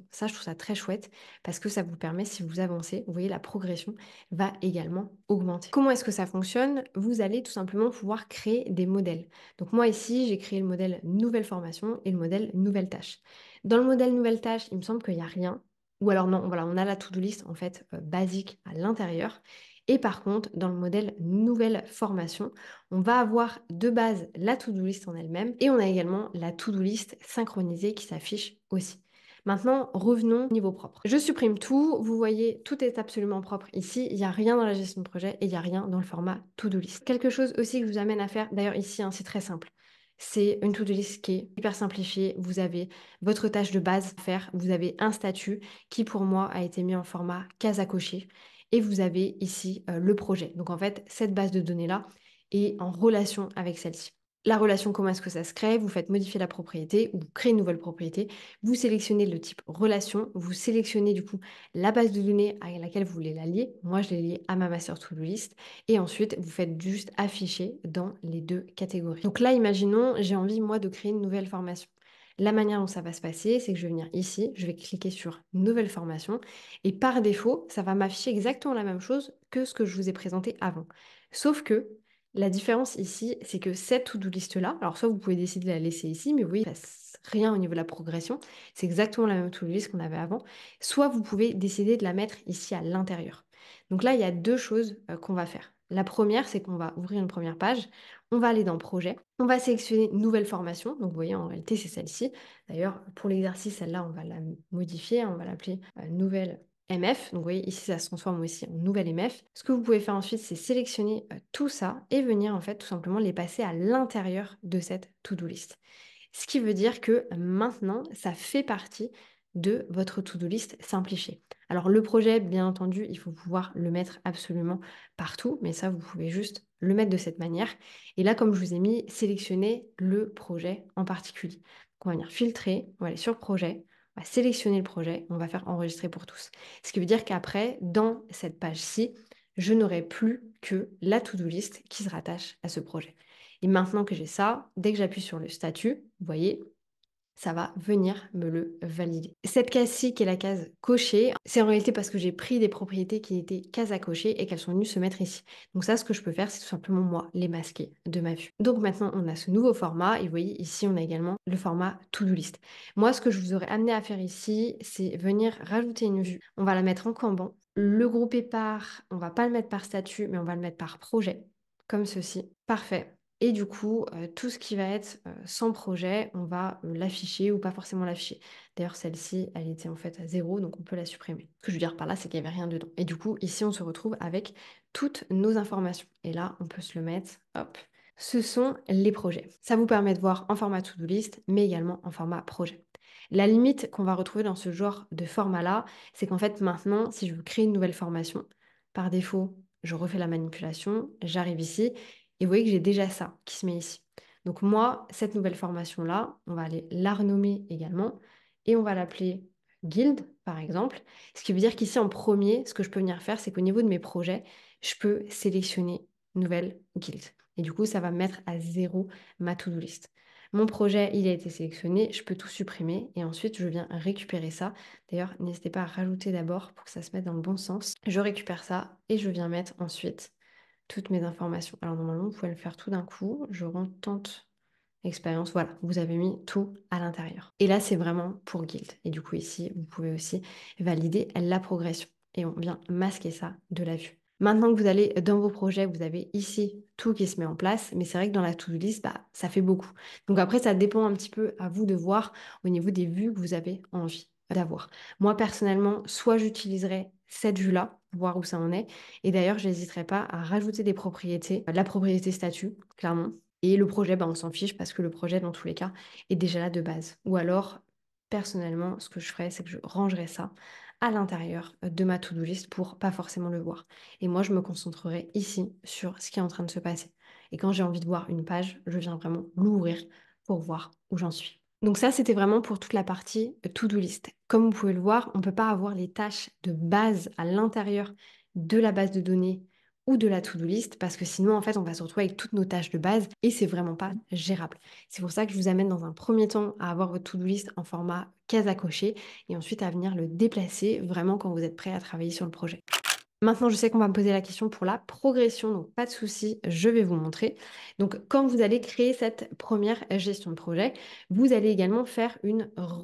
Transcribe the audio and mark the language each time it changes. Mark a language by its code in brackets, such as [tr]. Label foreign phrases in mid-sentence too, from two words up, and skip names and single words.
[fr] Ça, je trouve ça très chouette parce que ça vous permet, si vous avancez, vous voyez, la progression va également augmenter. Comment est-ce que ça fonctionne? Vous allez tout simplement pouvoir créer des modèles. Donc moi, ici, j'ai créé le modèle nouvelle formation et le modèle nouvelle tâche. Dans le modèle nouvelle tâche, il me semble qu'il n'y a rien. Ou alors non, voilà, on a la [en] to-do list [fr] en fait basique à l'intérieur. Et par contre, dans le modèle nouvelle formation, on va avoir de base la [en] to-do list [fr] en elle-même et on a également la [en] to-do list [fr] synchronisée qui s'affiche aussi. Maintenant, revenons au niveau propre. Je supprime tout. Vous voyez, tout est absolument propre ici. Il n'y a rien dans la gestion de projet et il n'y a rien dans le format [en] to-do list. [fr] Quelque chose aussi que je vous amène à faire, d'ailleurs ici, hein, c'est très simple. C'est une [en] to-do list [fr] qui est hyper simplifiée. Vous avez votre tâche de base à faire. Vous avez un statut qui, pour moi, a été mis en format case à cocher. Et vous avez ici le projet. Donc, en fait, cette base de données-là est en relation avec celle-ci. La relation, comment est-ce que ça se crée? Vous faites modifier la propriété ou vous créez une nouvelle propriété. Vous sélectionnez le type relation. Vous sélectionnez du coup la base de données à laquelle vous voulez la lier. Moi, je l'ai liée à ma [en] master to-do list. [fr] Et ensuite, vous faites juste afficher dans les deux catégories. Donc là, imaginons, j'ai envie, moi, de créer une nouvelle formation. La manière dont ça va se passer, c'est que je vais venir ici, je vais cliquer sur Nouvelle formation et par défaut, ça va m'afficher exactement la même chose que ce que je vous ai présenté avant. Sauf que la différence ici, c'est que cette [en] to-do list- [fr] là, alors soit vous pouvez décider de la laisser ici, mais vous voyez, il ne passe rien au niveau de la progression, c'est exactement la même [en] to-do list [fr] qu'on avait avant, soit vous pouvez décider de la mettre ici à l'intérieur. Donc là, il y a deux choses qu'on va faire. La première, c'est qu'on va ouvrir une première page, on va aller dans Projet, on va sélectionner Nouvelle formation, donc vous voyez, en réalité, c'est celle-ci. D'ailleurs, pour l'exercice, celle-là, on va la modifier, on va l'appeler Nouvelle MF. Donc, vous voyez, ici, ça se transforme aussi en nouvelle MF. Ce que vous pouvez faire ensuite, c'est sélectionner tout ça et venir, en fait, tout simplement les passer à l'intérieur de cette [en] to-do list. [fr] Ce qui veut dire que maintenant, ça fait partie de votre [en] to-do list [fr] simplifiée. Alors, le projet, bien entendu, il faut pouvoir le mettre absolument partout, mais ça, vous pouvez juste le mettre de cette manière. Et là, comme je vous ai mis, sélectionnez le projet en particulier. Donc, on va venir filtrer, on va aller sur projet, on va sélectionner le projet, on va faire enregistrer pour tous. Ce qui veut dire qu'après, dans cette page-ci, je n'aurai plus que la [en] to-do list [fr] qui se rattache à ce projet. Et maintenant que j'ai ça, dès que j'appuie sur le statut, vous voyez, ça va venir me le valider. Cette case-ci, qui est la case cochée, c'est en réalité parce que j'ai pris des propriétés qui étaient cases à cocher et qu'elles sont venues se mettre ici. Donc ça, ce que je peux faire, c'est tout simplement moi les masquer de ma vue. Donc maintenant, on a ce nouveau format et vous voyez ici, on a également le format [en] to-do list. [fr] Moi, ce que je vous aurais amené à faire ici, c'est venir rajouter une vue. On va la mettre en Kanban. Le grouper par, on va pas le mettre par statut, mais on va le mettre par projet, comme ceci. Parfait. Et du coup, tout ce qui va être sans projet, on va l'afficher ou pas forcément l'afficher. D'ailleurs, celle-ci, elle était en fait à 0, donc on peut la supprimer. Ce que je veux dire par là, c'est qu'il n'y avait rien dedans. Et du coup, ici, on se retrouve avec toutes nos informations. Et là, on peut se le mettre, hop. Ce sont les projets. Ça vous permet de voir en format [en] to-do list, [fr] mais également en format projet. La limite qu'on va retrouver dans ce genre de format-là, c'est qu'en fait, maintenant, si je veux créer une nouvelle formation, par défaut, je refais la manipulation, j'arrive ici, et vous voyez que j'ai déjà ça qui se met ici. Donc moi, cette nouvelle formation-là, on va aller la renommer également et on va l'appeler Guild, par exemple. Ce qui veut dire qu'ici, en premier, ce que je peux venir faire, c'est qu'au niveau de mes projets, je peux sélectionner Nouvelle Guild. Et du coup, ça va mettre à 0 ma [en] to-do list. [fr] Mon projet, il a été sélectionné, je peux tout supprimer et ensuite, je viens récupérer ça. D'ailleurs, n'hésitez pas à rajouter d'abord pour que ça se mette dans le bon sens. Je récupère ça et je viens mettre ensuite toutes mes informations. Alors normalement, vous pouvez le faire tout d'un coup. Je retente expérience. Voilà, vous avez mis tout à l'intérieur. Et là, c'est vraiment pour Guild. Et du coup, ici, vous pouvez aussi valider la progression. Et on vient masquer ça de la vue. Maintenant que vous allez dans vos projets, vous avez ici tout qui se met en place, mais c'est vrai que dans la [en] to-do list, [fr] ça fait beaucoup. Donc après, ça dépend un petit peu à vous de voir au niveau des vues que vous avez envie d'avoir. Moi, personnellement, soit j'utiliserai cette vue-là, voir où ça en est, et d'ailleurs, je n'hésiterai pas à rajouter des propriétés, la propriété statut, clairement. Et le projet, on s'en fiche parce que le projet, dans tous les cas, est déjà là de base. Ou alors, personnellement, ce que je ferais, c'est que je rangerais ça à l'intérieur de ma [en] to-do list [fr] pour pas forcément le voir. Et moi, je me concentrerai ici sur ce qui est en train de se passer. Et quand j'ai envie de voir une page, je viens vraiment l'ouvrir pour voir où j'en suis. Donc ça, c'était vraiment pour toute la partie [en] to-do list. [fr] Comme vous pouvez le voir, on ne peut pas avoir les tâches de base à l'intérieur de la base de données ou de la [en] to-do list [fr] parce que sinon, en fait, on va se retrouver avec toutes nos tâches de base et c'est vraiment pas gérable. C'est pour ça que je vous amène dans un premier temps à avoir votre [en] to-do list [fr] en format case à cocher et ensuite à venir le déplacer vraiment quand vous êtes prêt à travailler sur le projet. Maintenant, je sais qu'on va me poser la question pour la progression, donc pas de souci, je vais vous montrer. Donc, quand vous allez créer cette première gestion de projet, vous allez également faire une relation.